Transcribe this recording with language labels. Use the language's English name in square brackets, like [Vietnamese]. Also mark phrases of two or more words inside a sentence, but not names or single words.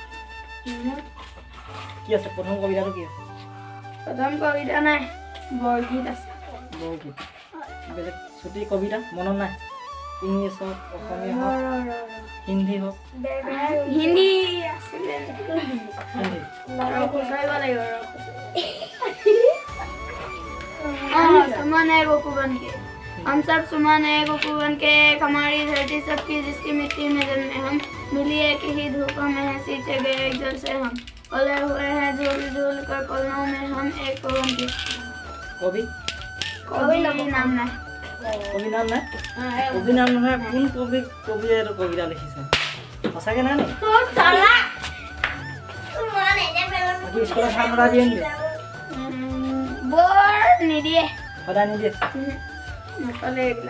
[Assamese] কি আছে প্ৰথম কবিতাটো? কি আছে প্ৰথম কবিতা? নাই, বৰগীত আছে। বৰগীত? বেলেগ ছুটি কবিতা মনত নাই? ইংলিছ হওক, অসমীয়া হওক, হিন্দী হওক? হিন্দী আছিলে। [Hindi] सुमन है वो कुबन के, हम सब सुमन है वो कुबन के, हमारी धरती सबकी जिसकी मिट्टी में जन्मे हम, मिली एक ही धूप में है सींचे गए एक जल से हम, पले हुए हैं झूल झूल कर पलकों में हम एक पवन के। कवि? कवि नाम ना। [Assamese] কবি নাম নাই? কবি নাম নহয়, কোন কবিয়ে এইটো কবিতা লিখিছে? সঁচাকৈ নাই নেকি? স্কুলত ভাত সদায় দিয়ে নেকি? বৰ নিদিয়ে। সদায় নিদিয়ে? নচলে এইবিলাক।